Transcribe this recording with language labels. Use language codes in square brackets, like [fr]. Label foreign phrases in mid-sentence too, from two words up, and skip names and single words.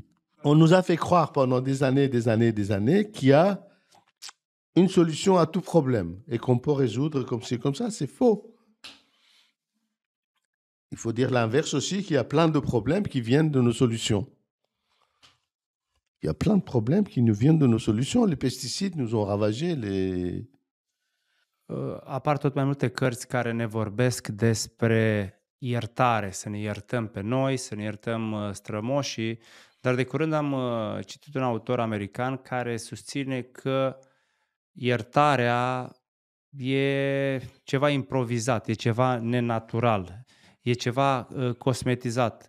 [fr] On nous a fait croire pendant des années qu'il y a une solution à tout problème et qu'on peut résoudre comme c'est comme ça. C'est faux. Il faut dire l'inverse aussi, qu'il y a plein de problèmes qui viennent de nos solutions. Il y a plein de problèmes qui nous viennent de nos solutions. Les pesticides nous ont ravagé les... [ro] Apar tot mai multe cărți care ne vorbesc despre iertare, să ne iertăm pe noi, să ne iertăm strămoșii, dar de curând am citit un autor american care susține că iertarea e ceva improvizat, e ceva nenatural, e ceva cosmetizat.